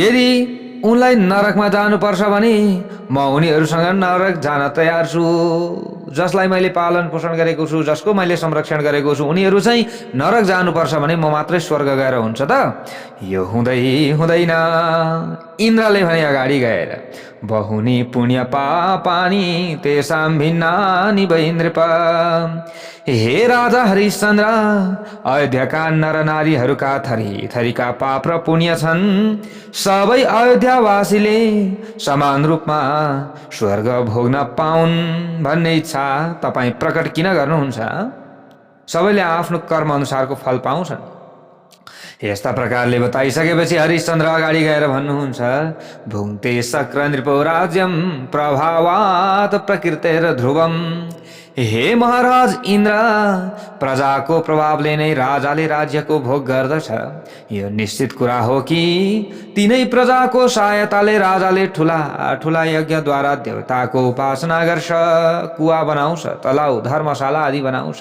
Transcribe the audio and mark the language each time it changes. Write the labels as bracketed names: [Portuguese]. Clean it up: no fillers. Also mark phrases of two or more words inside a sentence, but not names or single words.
[Nepali] यदि उनलाई नरकमा जानुपर्छ भने म उनीहरूसँग नरक जान तयार छु। जसलाई मैले पालन पोषण गरेको छु, जसको मैले संरक्षण गरेको छु, उनीहरू चाहिँ नरक जानुपर्छ भने म मात्रै स्वर्ग गएर हुन्छ त? यो हुँदैन। इन्द्रले भने अगाडि गएर [Sanskrit] बहुनी पुण्य पापानी तेसां भिन्नानि वै नृप। [Nepali] हे राजा हरिश्चन्द्र, अयोध्याका नर नारीहरूका थरी थरीका पाप र पुण्य छन्। सबै अयोध्यावासीले समान रूपमा स्वर्ग भोग्न पाउन् भन्ने इच्छा तपाईँ प्रकट किन गर्नुहुन्छ? सबैले आफ्नो कर्म अनुसारको फल पाउँछन्। यस्ता प्रकारले बताइसकेपछि हरिश्चन्द्र अगाडि गएर भन्नुहुन्छ, [Sanskrit] भुङ्क्ते शक्र नृपो राज्यम प्रभावात् प्रकृतेर ध्रुवम। [Nepali] हे महाराज इन्द्र, प्रजाको प्रभावले नै राजाले राज्यको भोग गर्दछ। यो निश्चित कुरा हो कि तिनै प्रजाको सहायताले राजाले ठुला ठुला यज्ञद्वारा देवताको उपासना गर्छ, कुवा बनाउँछ, तलाउ, धर्मशाला आदि बनाउँछ।